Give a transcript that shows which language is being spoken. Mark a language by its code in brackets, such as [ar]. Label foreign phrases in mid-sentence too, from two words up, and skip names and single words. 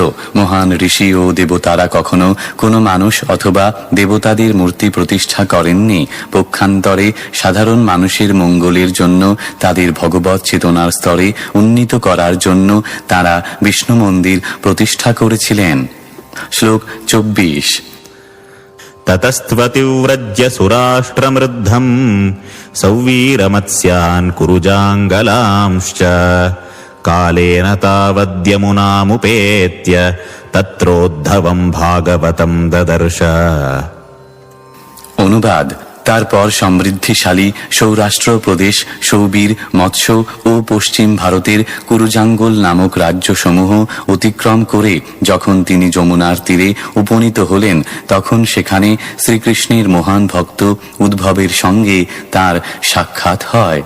[bn] মহান ঋষি ও দেবতারা কখনো কোনো মানুষ অথবা দেবতাদের মূর্তি প্রতিষ্ঠা করেননি। পক্ষান্তরে সাধারণ মানুষের মঙ্গলের জন্য, তাদের ভগবৎ চেতনার স্তরে উন্নীত করার জন্য তারা বিষ্ণু মন্দির প্রতিষ্ঠা করেছিলেন। শ্লোক 24। [sa] ततस्त्वतिव्रज्य सुराष्ट्रमृद्धम् सौवीरमत्स्यान् कुरुजाङ्गलांश्च कालेन तावद्यमुनामुपेत्य तत्रोद्धवम् भागवतम् ददर्श। [bn] অনুবাদ: তারপর সমৃদ্ধিশালী সৌরাষ্ট্র প্রদেশ, সৌবীর, মৎস্য ও পশ্চিম ভারতের কুরুজাঙ্গল নামক রাজ্যসমূহ অতিক্রম করে যখন তিনি যমুনার তীরে উপনীত হলেন, তখন সেখানে শ্রীকৃষ্ণের মহান ভক্ত উদ্ভবের সঙ্গে তার সাক্ষাৎ হয়।